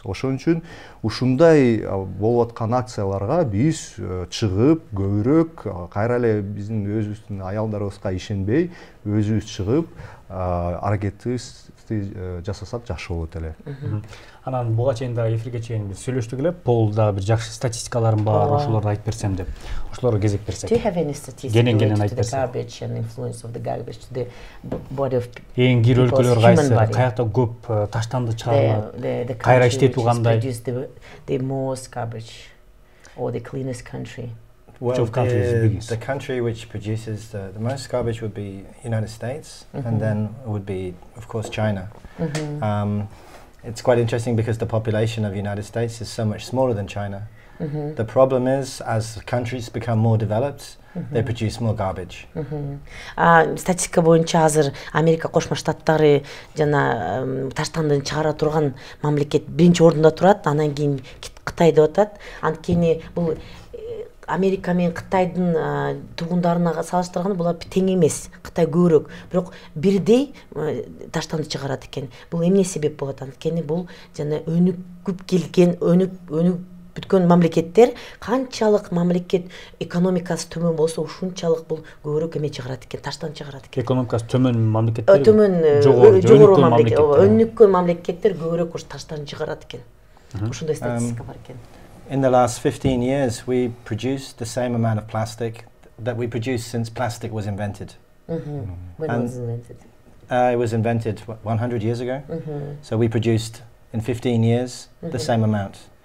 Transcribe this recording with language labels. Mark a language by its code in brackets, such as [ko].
[ky] Ошон үчүн ушундай болуп аткан акцияларга биз чыгып, көбүрөөк кайра эле биздин өзүбүздүн аялдарыбызга ишенбей, өзүбүз чыгып, аракетибизди жасасак жакшы болот эле. Анан буга чейин да эфирге чейин биз сөйлөштүк эле, полда бир жакшы статистикаларым бар, ошолорду айтып берсем деп. Ошолорго кезек берсек. [en] Do you have any statistics [ky] Кенен айтып берсек? [en] Garbage and influence of the garbage to the body of [ky] эң кир өлкөлөр кайсы? Каякта көп таштанды чыгарылат? Кайра иштетүү кандай? [en] The most garbage. or the cleanest country? Well, country is the biggest? The country which produces the most garbage would be United States, and then it would be, of course, China. It's quite interesting because the population of the United States is so much smaller than China. The problem is, as countries become more developed, they produce more garbage. [ky] Статистика боюнча азыр Америка Кошмо Штаттары жана таштандын чыгара турган мамлекет биринчи ордунда турат, анан кийин Кытай деп атат. Анткени бул Америка менен Кытайдын тургундарына салыштырганда булар тең эмес. Кытай көбүрөөк, бирок бирдей таштанды чыгарат экен. Бул эмне себеп болот? Анткени бул жана өнүкүп келген, өнүк бүткөн мамлекеттер, канчалык мамлекет экономикасы төмөн болсо, ушунчалык бул көбүрөөк эме чыгарат экен, таштан чыгарат экен. Экономикасы төмөн мамлекеттер, жогору мамлекет, өнүккөн мамлекеттер көбүрөөк ушу таштан чыгарат экен. Ушундай статистика бар экен. [en] In the last 15 years, we produced the same amount of plastic that we produced since plastic was invented. When was it invented? It was invented 100 years ago. So we produced in 15 years the same amount.